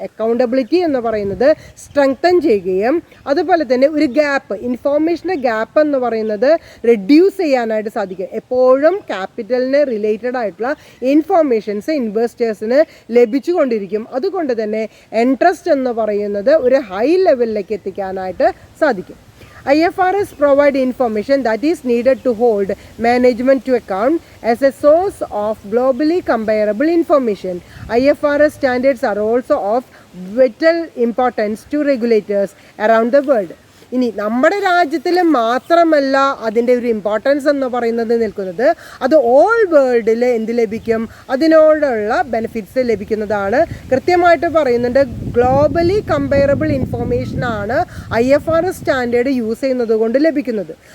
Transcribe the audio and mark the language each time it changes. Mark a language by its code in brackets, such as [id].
[ml] Accountability എന്ന് പറയുന്നത് strengthen ചെയ്യുകയും അതുപോലെ തന്നെ ഒരു ഗ്യാപ്പ്, ഇൻഫോർമേഷൻ്റെ ഗ്യാപ്പ് എന്ന് പറയുന്നത് റെഡ്യൂസ് ചെയ്യാനായിട്ട് സാധിക്കും. എപ്പോഴും ക്യാപിറ്റലിന് റിലേറ്റഡ് ആയിട്ടുള്ള ഇൻഫോർമേഷൻസ് ഇൻവെസ്റ്റേഴ്സിന് ലഭിച്ചുകൊണ്ടിരിക്കും. അതുകൊണ്ട് തന്നെ ഇൻട്രസ്റ്റ് എന്ന് പറയുന്നത് ഒരു ഹൈ ലെവലിലേക്ക് എത്തിക്കാനായിട്ട് സാധിക്കും. [en] IFRS provide information that is needed to hold management to account as a source of globally comparable information. IFRS standards are also of vital importance to regulators around the world. [ml] ഇനി നമ്മുടെ രാജ്യത്തിൽ മാത്രമല്ല അതിൻ്റെ ഒരു importance എന്ന് പറയുന്നത് നിൽക്കുന്നത്, അത് ഓൾ വേൾഡിൽ എന്ത് ലഭിക്കും, അതിനോടുള്ള ബെനിഫിറ്റ്സ് ലഭിക്കുന്നതാണ്. കൃത്യമായിട്ട് പറയുന്നുണ്ട്, globally comparable ഇൻഫോർമേഷനാണ് IFRS standard use ചെയ്യുന്നത് കൊണ്ട് ലഭിക്കുന്നത്.